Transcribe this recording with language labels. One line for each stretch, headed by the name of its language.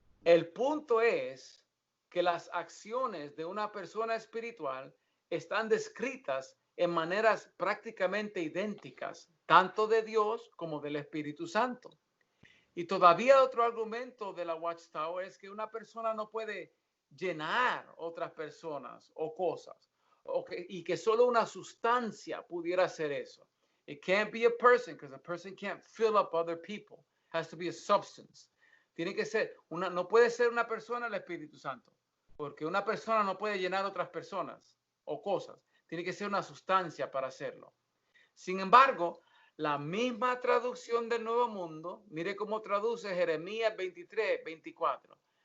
Spanish: El punto es que las acciones de una persona espiritual están descritas en maneras prácticamente idénticas, tanto de Dios como del Espíritu Santo. Y todavía otro argumento de la Watchtower es que una persona no puede llenar otras personas o cosas, y que solo una sustancia pudiera hacer eso.
English: It can't be a person, because a person can't fill up other people. It has to be a substance.
Spanish: Tiene que ser no puede ser una persona el Espíritu Santo, porque una persona no puede llenar otras personas o cosas. Tiene que ser una sustancia para hacerlo. Sin embargo, la misma traducción del Nuevo Mundo, mire cómo traduce Jeremías 23, 24.